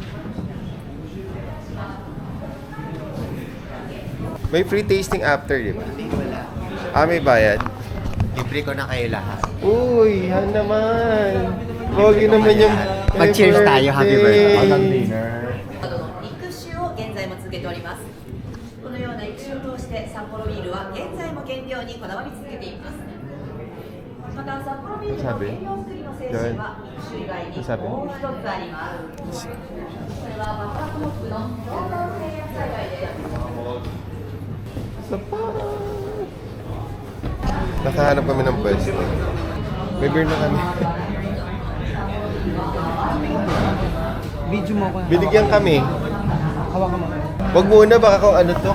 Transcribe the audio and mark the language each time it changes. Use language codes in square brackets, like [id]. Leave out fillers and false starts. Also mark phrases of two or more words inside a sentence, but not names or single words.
[tl] May [en] free tasting [tl] after, di ba? May bayad. Libre ko na kayo lahat. Uy, yan naman. Pogi naman yung Mag-cheers tayo, [en] happy birthday. [tl] Hanggang dinner. [ja] 育種を現在も続けております。このような育種を通して札幌ビールは現在も原料にこだわり続けています。また札幌ビールの原料作りの精神は育種以外にもう一つあります。それはバッターモップの温暖制約栽培です。 [tl] Nakahanap kami ng pwesto. May beer na kami. Video mo ako. Binigyan kami. Hawakan mo. Wag muna, baka kung ano to.